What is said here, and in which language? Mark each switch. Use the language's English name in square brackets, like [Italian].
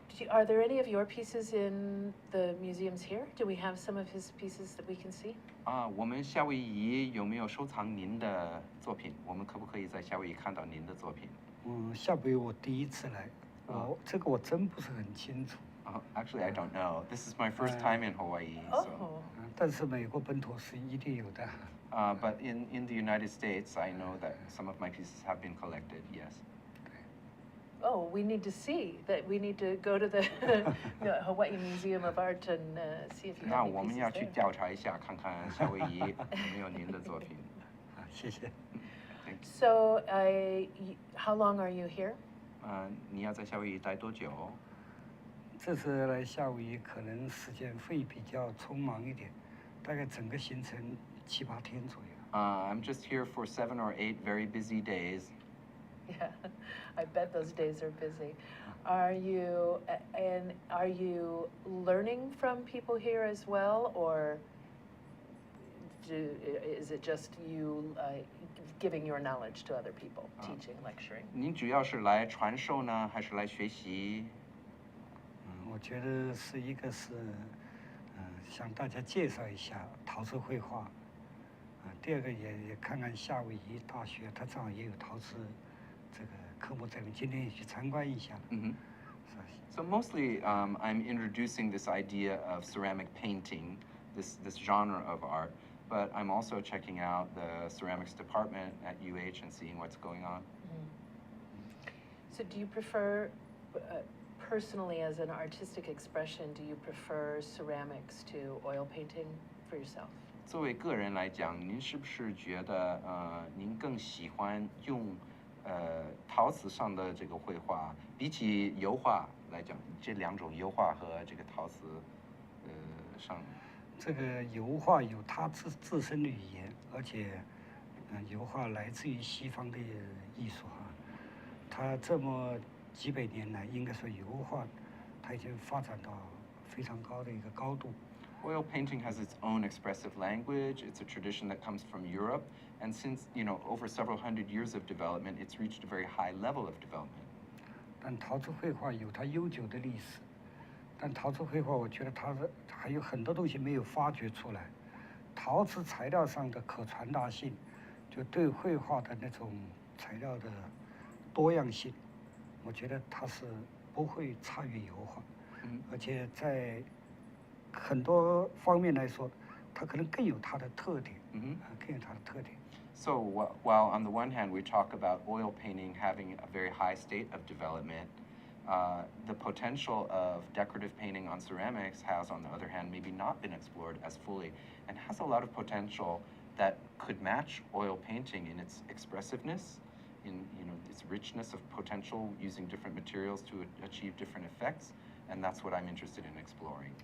[English] Are there any of your pieces in the museums here? Do we have some of his pieces that we can see? [Chinese] 我们夏威夷有没有收藏您的作品？我们可不可以在夏威夷看到您的作品？夏威夷我第一次来，这个我真不是很清楚。 [English] Actually, I don't know. This is my first time in Hawaii. Oh. [Chinese] 但是美国本土是一定有的。 [English] But in the United States, I know that some of my pieces have been collected. Yes. Oh, we need to see that. We need to go to the Hawaii Museum of Art and see if you have any pieces there. [Chinese] 那我们要去调查一下，看看夏威夷有没有您的作品。谢谢。 [English] So, how long are you here? [Chinese] 你要在夏威夷待多久？这次来夏威夷可能时间会比较匆忙一点，大概整个行程7、8天左右。 [English] I'm just here for 7 or 8 very busy days. Yeah, I bet those days are busy. Are you learning from people here as well, or is it just you giving your knowledge to other people, teaching, lecturing? [Chinese] 您主要是来传授呢，还是来学习？我觉得是一个是向大家介绍一下陶瓷绘画。第二个也看看夏威夷大学，它正好也有陶瓷这个科目在里面，今天也去参观一下。 [English] So mostly, I'm introducing this idea of ceramic painting, this genre of art, but I'm also checking out the ceramics department at UH and seeing what's going on. So do you prefer, personally as an artistic expression, do you prefer ceramics to oil painting for yourself? [Chinese] 作为个人来讲，您是不是觉得您更喜欢用陶瓷上的这个绘画，比起油画来讲，这两种油画和这个陶瓷上？这个油画有它自身的语言，而且油画来自于西方的艺术哈，它这么几百年来，应该说油画它已经发展到非常高的一个高度。 [English] Oil painting has its own expressive language. It's a tradition that comes from Europe, and since over several hundred years of development, it's reached a very high level of development. [Chinese] 但陶瓷绘画有它悠久的历史，但陶瓷绘画我觉得它还有很多东西没有发掘出来。陶瓷材料上的可传达性，就对绘画的那种材料的多样性，我觉得它是不会差于油画，而且在很多方面来说，它可能更有它的特点，更有它的特点。 [English] So while on the one hand we talk about oil painting having a very high state of development, the potential of decorative painting on ceramics has, on the other hand, maybe not been explored as fully, and has a lot of potential that could match oil painting in its expressiveness, in its richness of potential, using different materials to achieve different effects, and that's what I'm interested in exploring.